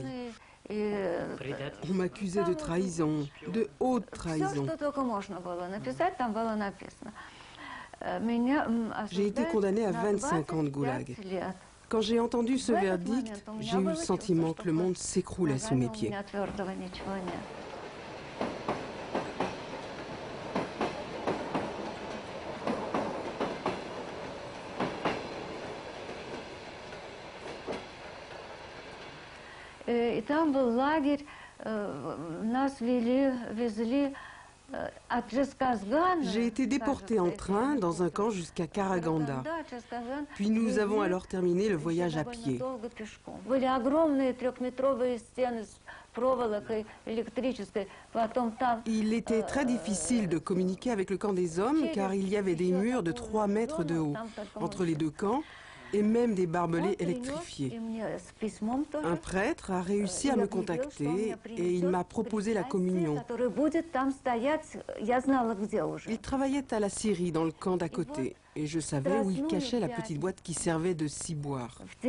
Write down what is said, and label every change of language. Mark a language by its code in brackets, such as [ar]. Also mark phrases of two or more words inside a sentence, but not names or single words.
[fr] On m'accusait de trahison, de haute trahison. J'ai été condamnée à 25 ans de goulag. Quand j'ai entendu ce verdict, j'ai eu le sentiment que le monde s'écroulait sous mes pieds. [ru] И там был лагерь, нас везли от Джесказгана. [fr] J'ai été déportée en train dans un camp jusqu'à Karaganda. Puis nous avons alors terminé le voyage à pied. [ru] Были огромные трехметровые стены с проволокой электрической. Потом там... [fr] Il était très difficile de communiquer avec le camp des hommes car il y avait des murs de 3 mètres de haut entre les deux camps. et même des barbelés électrifiés. Un prêtre a réussi à me contacter et il m'a proposé la communion. Il travaillait à la Syrie, dans le camp d'à côté, et je savais où il cachait la petite boîte qui servait de ciboire.